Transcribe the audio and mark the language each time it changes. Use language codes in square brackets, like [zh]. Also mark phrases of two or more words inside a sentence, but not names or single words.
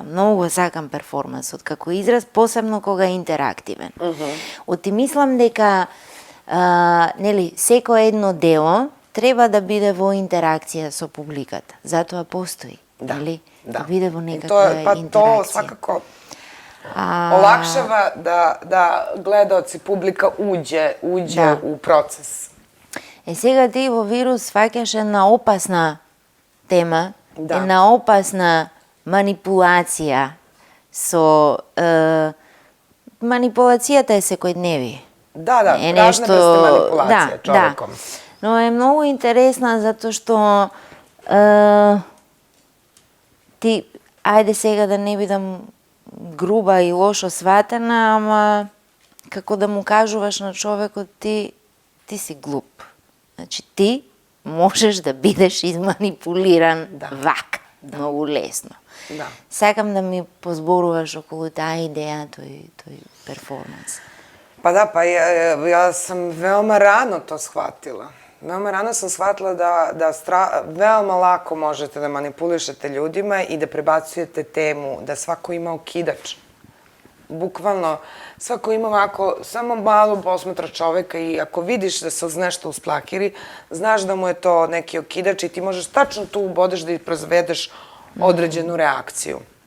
[mk] Многу сакам перформансот како израз, посебно кога е интерактивен. Оти мислам дека нели, секое едно дело треба да биде во интеракција со публиката. Затоа постои, нели? Да биде во некаква интеракција. [sr] То свакако olakšava da gledaoci, publika uđe u proces. [mk] Сега ти во вирус фаќаш една опасна тема, една опасна манипулација со... Манипулацијата е секојдневие. Да, [sr] разне vrste manipulacije čovekom. [mk] Но е многу интересна затоа што ти, ајде сега да не бидам груба и лошо сватена, ама како да му кажуваш на човекот ти си глуп. Значи ти можеш да бидеш изманипулиран вака, многу лесно. Да. Сакам да ми позборуваш околу таа идеја, тој перформанс. [sr] Pa da, pa ja sam veoma rano to shvatila. Veoma rano sam shvatila da veoma lako možete da manipulišete ljudima i da prebacujete temu, da svako ima okidač. Bukvalno, svako ima ovako, samo malo posmatra čoveka i ako vidiš da se uz nešto usplakiri, znaš da mu je to neki okidač i ti možeš tačno tu ubodeš da proizvedeš određenu reakciju.